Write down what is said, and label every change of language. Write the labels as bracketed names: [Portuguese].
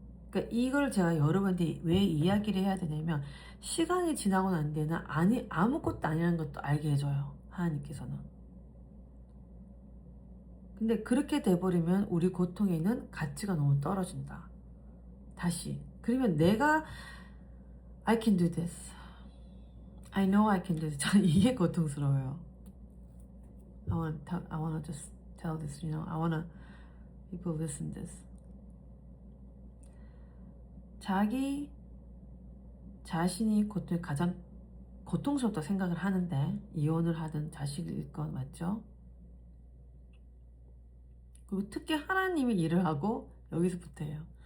[Korean] 그러니까 이걸 제가 여러분한테 왜 이야기를 해야 되냐면 시간이 지나고 난 뒤에는 아무것도 아니라는 것도 알게 해줘요. 하나님께서는. 근데 그렇게 돼버리면 우리 고통에는 가치가 너무 떨어진다. 다시. 그러면 내가 [English] I can do this. I know I can do this. [Korean] 저는 이게 고통스러워요. [English] I wanna just tell this, I wanna people listen this. [Korean] 자기 자신이 가장 고통스럽다 생각을 하는데 이혼을 하든 자식을 잃건 맞죠? 그리고 특히 하나님이 일을 하고 여기서부터예요.